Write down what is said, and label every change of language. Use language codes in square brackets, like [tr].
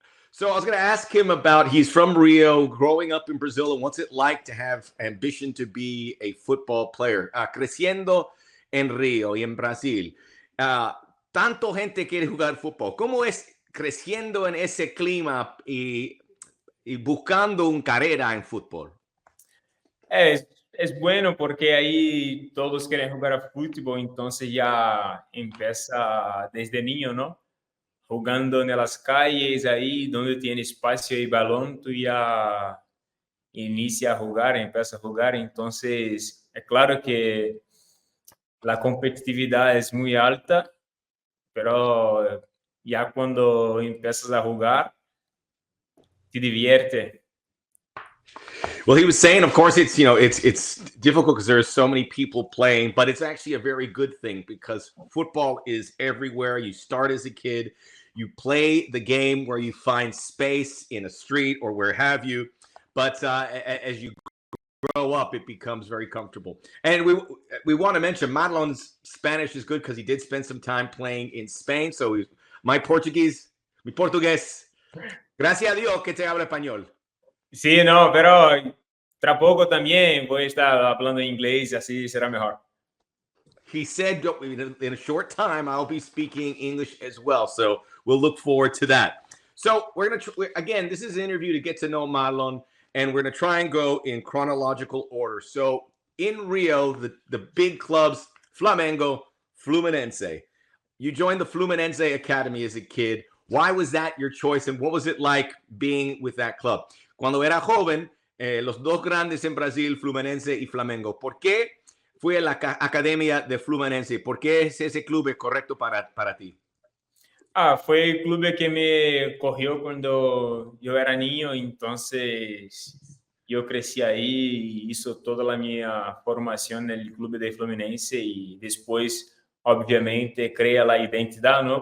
[en] So I was going to ask him about, he's from Rio, growing up in Brazil, and what's it like to have ambition to be a football player? [es] Creciendo en Rio y en Brasil. Tanto gente quiere jugar fútbol. ¿Cómo es creciendo en ese clima y buscando una carrera en fútbol? Es bueno porque ahí todos quieren jugar a fútbol, entonces ya empieza desde niño, ¿no? Jugando en las calles, ahí donde tiene espacio y balón, tú ya inicia a jugar, empieza a jugar. Entonces, es claro que la competitividad es muy alta, pero ya cuando empiezas a jugar, te divierte. [en] Well, he was saying, of course, it's difficult because there's so many people playing, but it's actually a very good thing because football is everywhere. You start as a kid, you play the game where you find space in a street or where have you, but as you grow up, it becomes very comfortable. And we want to mention Marlon's Spanish is good because he did spend some time playing in Spain. [es] So mi portugués, gracias a Dios que te habla español. Sí, no, pero tra poco también voy a estar hablando inglés, así será mejor. [en] He said in a short time I'll be speaking English as well, so we'll look forward to that. So we're going to, again, this is an interview to get to know Marlon, and we're going to try and go in chronological order. So in Rio, the big clubs, Flamengo, Fluminense. You joined the Fluminense Academy as a kid. Why was that your choice, and what was it like being with that club? [es] Cuando era joven, los dos grandes en Brasil, Fluminense y Flamengo. ¿Por qué fue a la academia de Fluminense? ¿Por qué es ese club correcto para ti? Fue el club que me cogió cuando yo era niño, entonces yo crecí ahí y hizo toda la mi formación en el club de Fluminense y después, obviamente, crea la identidad, ¿no?